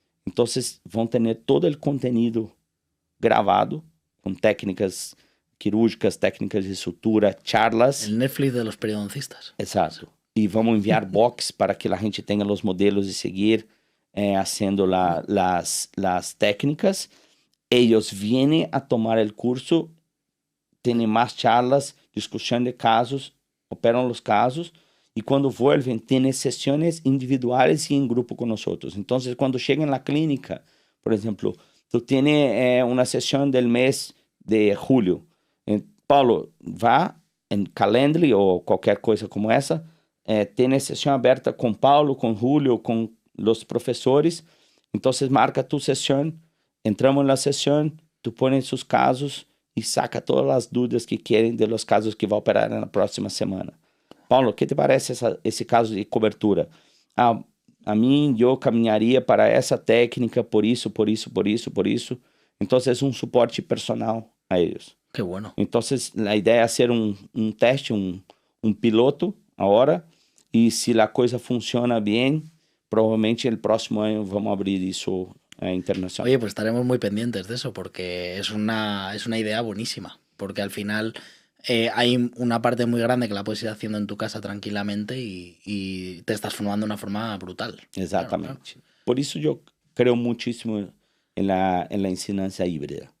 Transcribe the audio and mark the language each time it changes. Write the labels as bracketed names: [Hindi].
[Portuguese] Então vão ter todo o conteúdo gravado, com técnicas quirúrgicas, técnicas de sutura, charlas. [Spanish] El Netflix de los periodoncistas. [Portuguese] Exato. E vamos enviar box para que a gente tenha os modelos e seguir [Spanish] haciendo las técnicas. Ellos vienen a tomar el curso, tienen más charlas, discusión de casos, operan los casos y cuando vuelven tienen sesiones individuales y en grupo con nosotros. Entonces, cuando llegan a la clínica, por ejemplo, tú tienes una sesión del mes de julio. Paulo, va en Calendly o cualquier cosa como esa, tiene sesión abierta con Paulo, con Julio, con los profesores. Entonces, marca tu sesión, entramos en la sesión, tú pones sus casos y saca todas las dudas que quieren de los casos que va a operar en la próxima semana. Paulo, ¿qué te parece ese caso de cobertura? A mí yo [Portuguese] caminharía para essa técnica por isso, por isso, por isso, por isso. Então, é um suporte personal a eles. [Spanish] Qué bueno. [Portuguese] Então, a ideia é ser um teste, um piloto agora. E se a coisa funciona bem, provavelmente no próximo ano vamos abrir isso internacional. [Spanish] Oye, pues estaremos muy pendientes de eso porque es una idea buenísima. Porque al final hay una parte muy grande que la puedes ir haciendo en tu casa tranquilamente y te estás formando de una forma brutal. [Portuguese] Exatamente. [Spanish] Claro, claro. [Portuguese] Por isso [Spanish] eu creo muchísimo en la enseñanza híbrida.